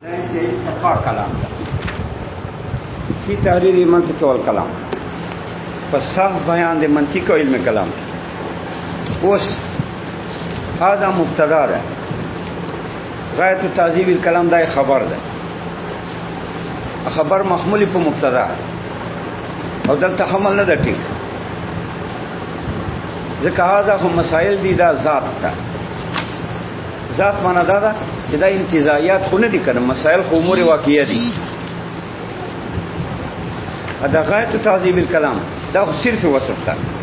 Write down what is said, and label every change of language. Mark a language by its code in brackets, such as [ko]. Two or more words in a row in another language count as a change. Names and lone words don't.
[ar] صفا کلام فی تحریر منطق والکلام [ps] پس صاف بیان دے منطق و علم کلام اس هذا مبتدا ده [ar] غایت تعذیب الکلام [ps] دا خبر ده خبر محمول په مبتدا او دلته حمل نه ده ټیک ځکه هذا هم مسائل دي دا ذات ده ذات معنا دا ده چې دا انتزاعیات خو نه دي کنه مسائل خو امور واقعیه دي دا [ar] غایت تعذیب الکلام [ps] دا صرف وصف ده